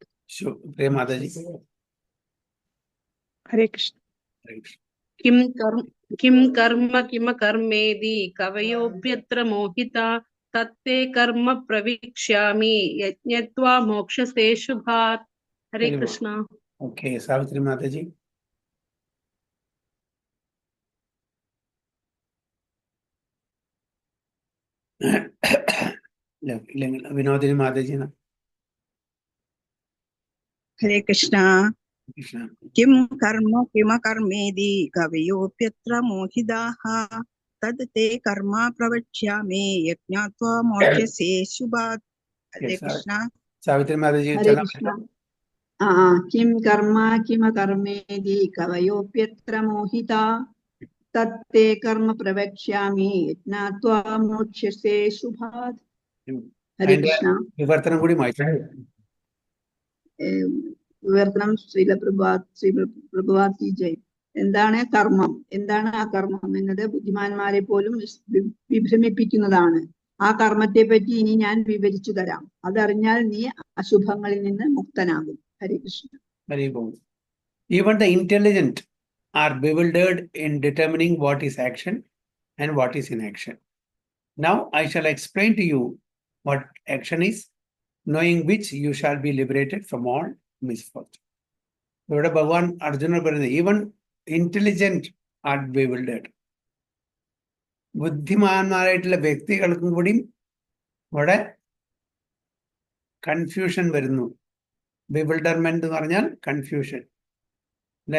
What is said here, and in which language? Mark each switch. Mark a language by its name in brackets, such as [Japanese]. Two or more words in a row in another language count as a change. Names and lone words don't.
[Malayalam] മാതാജി. ഹരേ കൃഷ്ണ. [Sanskrit] किं कर्म किम कर्मेति कवयोप्यत्र मोहित तत्ते कर्म प्रविक्ष्यामि यज्ञत्वा मोक्षसे शुभात्. [Malayalam] ഹരേ [English] Very [Malayalam] കൃഷ്ണ. [English] Okay, Savitri Mataji. Vinodini Mataji. [Malayalam] ഹരേ കൃഷ്ണ. Krishna. [Sanskrit] किं कर्म किमकर्मेति कवयोप्यत्र मोहिताः तद् ते कर्म प्रवक्ष्यामि यज्ञात्वा मोक्ष्यसे शुभात्. [Malayalam] ഹരേ [English] Yes, [Malayalam] കൃഷ്ണ. Savitri Mataji. ഹരേ കൃഷ്ണ. [Sanskrit] किं कर्म किमकर्मेति कवयोप्यत्र मोहिता तत्ते कर्म प्रवक्ष्यामि यज्ञात्वा मोक्ष्यसे शुभात्. [Malayalam] ഹരേ കൃഷ്ണ. വിവർത്തനം കൂടി വായിച്ചു. വിവർത്തനം ശ്രീ പ്രഭുപാദ് ജയ്. എന്താണ് കർമ്മം, എന്താണ് അകർമ്മം എന്നത് ബുദ്ധിമാന്മാരെ പോലും വിഭ്രമിപ്പിക്കുന്നതാണ്. ആ കർമ്മത്തെ പറ്റി ഇനി ഞാൻ വിവരിച്ചു തരാം. അതറിഞ്ഞാൽ നീ അശുഭങ്ങളിൽ നിന്ന് മുക്തനാകും. ഹരേ കൃഷ്ണ. [English] Very good. Even the intelligent are bewildered in determining what is action and what is inaction. Now I shall explain to you what action is, knowing which you shall be liberated from all misfortune. [Malayalam] ഇവിടെ ഭഗവാൻ അർജുനൻ പറയുന്നത് [English] even intelligent are bewildered. [Malayalam] ബുദ്ധിമാന്മാരായിട്ടുള്ള വ്യക്തികൾക്കും കൂടി ഇവിടെ കൺഫ്യൂഷൻ വരുന്നു. ബിവിൽഡർമെന്റ് എന്ന് പറഞ്ഞാൽ കൺഫ്യൂഷൻ അല്ലെ?